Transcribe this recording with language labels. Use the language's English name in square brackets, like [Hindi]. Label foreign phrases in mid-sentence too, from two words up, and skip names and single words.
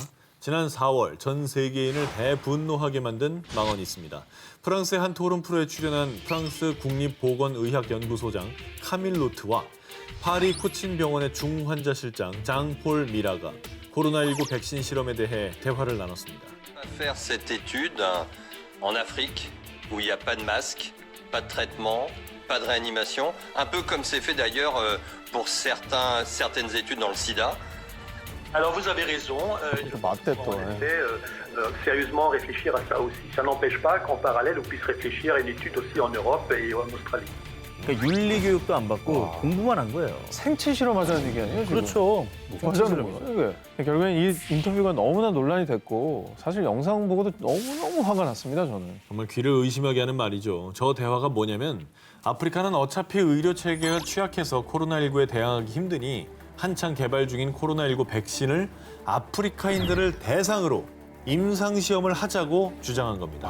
[Korean] 지난 4월 전 세계인을 대분노하게 만든 망언이 있습니다. 프랑스의 한 토론 프로에 출연한 프랑스 국립보건의학연구소장 카밀 로트와 파리 코친병원의 중환자실장 장폴 미라가 코로나19 백신 실험에 대해 대화를 나눴습니다. [French] Faire cette étude en Afrique où il n'y a pas de masque, pas de traitement, pas de réanimation, un peu comme c'est fait d'ailleurs pour certaines études dans le sida. Alors vous avez raison, il faut [Korean] 맞대 또. [French] en effet sérieusement réfléchir à ça aussi. Ça n'empêche pas qu'en parallèle on puisse réfléchir à une étude aussi en Europe et en Australie. [Korean] 그러니까 윤리 교육도 안 받고 공부만 한 거예요. 생체 실험하자는 얘기 아니에요? 지금? 그렇죠. 뭐 하자는 거예요, 이게. 결국엔 이 인터뷰가 너무나 논란이 됐고 사실 영상 보고도 너무너무 화가 났습니다, 저는. 정말 귀를 의심하게 하는 말이죠. 저 대화가 뭐냐면 아프리카는 어차피 의료 체계가 취약해서 코로나19에 대항하기 힘드니 한창 개발 중인 코로나19 백신을 아프리카인들을 대상으로 임상시험을 하자고 주장한 겁니다.